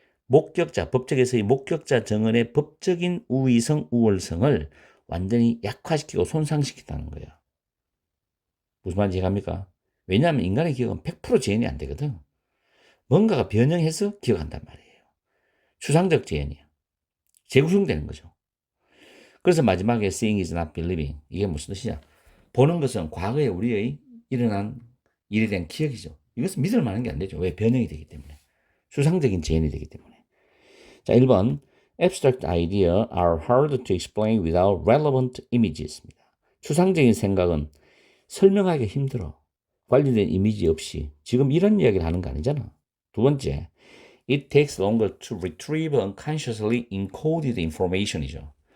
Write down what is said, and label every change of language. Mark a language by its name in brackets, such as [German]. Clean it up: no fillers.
[Korean] 법적에서의 목격자 증언의 법적인 우위성, 우월성을 완전히 약화시키고 손상시킨다는 거예요. 무슨 말인지 이해갑니까? 왜냐하면 인간의 기억은 100% 재현이 안 되거든. 뭔가가 변형해서 기억한단 말이에요. 추상적 재현이야. 재구성되는 거죠. 그래서 마지막에 [English] seeing is not believing. [Korean] 이게 무슨 뜻이냐? 보는 것은 과거에 우리의 일어난 일에 대한 기억이죠. 이것은 믿을 만한 게 안 되죠. 왜? 변형이 되기 때문에. 추상적인 재현이 되기 때문에. [English] 자, 1번. Abstract ideas are hard to explain without relevant images입니다. [Korean] 추상적인 생각은 설명하기 힘들어. 관련된 이미지 없이. 지금 이런 이야기를 하는 거 아니잖아. 두 번째. [English] It takes longer to retrieve unconsciously encoded information이죠.